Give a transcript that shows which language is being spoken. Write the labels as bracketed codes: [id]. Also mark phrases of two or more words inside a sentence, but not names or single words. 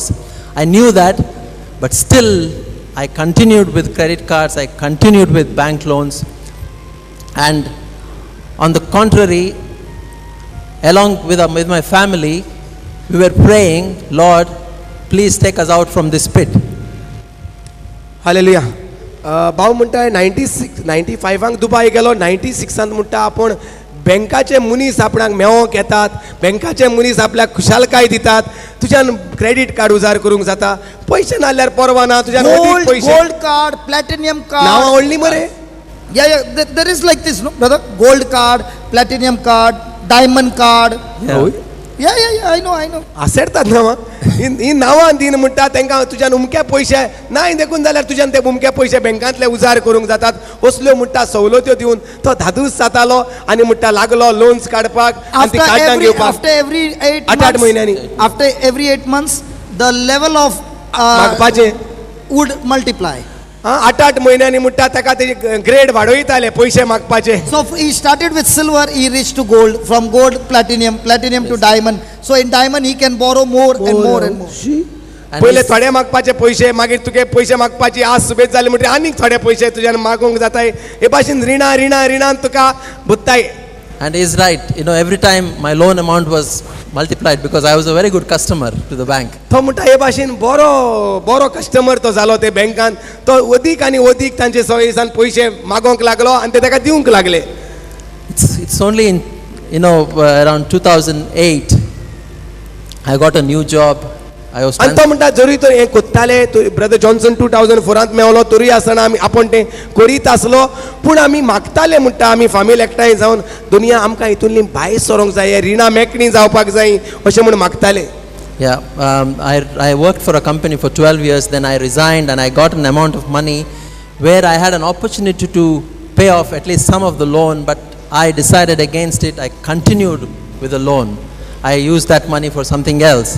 [en] I knew that, but still I continued with credit cards, I continued with bank loans. And on the contrary, along with my family, we were praying, "Lord, please take us out from this pit." [kok] हालेलुया. भाऊ म्हणटा 95 दुबय गेलो, 96 म्हणटा आपण बँकाचे मनीस आपणाक मेळोंक येतात, बँकाचे मनीस आपल्याक खुशालकाय दितात, तुज्यान [en] credit card [kok] उजार करूंक जाता, पयशे नाल्यार परवा ना, तुज्यान अदीक पयशे. [en] Gold card, platinum card. [kok] नांवां व्हडली मरे. [en] Yeah, there is like this, no, brother? Gold card, platinum card, diamond card. Yeah. Yeah, I know. [kok] आसरतात नांवां. ही नांवां दिन म्हणटा तांकां तुज्यान उमके पयशे नाय देखून जाल्यार तुज्यान ते उमके पयशे बँकांतले उजार करूंक जातात. असल्यो म्हणटा सवलत्यो दिवन तो धादूस जातालो आनी म्हणटा लागलो लोन्स काडपाक आनी ती कार्डां घेवपाक. [en] After every [kok] 8 म्हयन्यांनी. [en] After every 8 months, the level of [kok] मागपाचें [en] would multiply. [kok] 8 म्हयन्यांनी म्हणटा ताका तेजे ग्रेड वाडयताले पयशे मागपाचे. [en] So he started with silver, he reached to gold, from gold platinum to diamond. So in diamond he can borrow more and more and more. And [kok] पहिले [en] his- [kok] थोडे मागपाचे पयशे, मागीर तुगे पयशे मागपाची आस सुबेज जाली म्हणटा आनीक थोडे पयशे तुज्यान मागोंक जाताय. हे भाशेन रिणान तुका बुत्ताय. [en] And he's right. Every time my loan amount was multiplied because I was a very good customer to the bank. [kok] तो म्हणटा हे भाशेन बरो कस्टमर तो जालो ते बँकान. तो अदीक आनी अदीक तांचे सवयीसान पयशे मागोंक लागलो आनी ते ताका दिवंक लागले. [en] It's only in around 2008 I got a new job. I was [kok] आनी तो म्हणटा जरी तो हें कोत्ताले ब्रदर जॉन्सन 2004 मेवलो तरी आसतना आपण ते करीत आसलो पूण आमी मागताले म्हणटा आमी फामील एकठांय जावन दुनिया आमकां हितूंतली भायर सरोंक जाय, रिणां मेकळीं जावपाक जाय अशें म्हूण मागताले. [en] Yeah, I worked for a company for 12 years, then I resigned and I got an amount of money where I had an opportunity to pay off at least some of the loan, but I decided against it. I continued with the loan. I used that money for something else.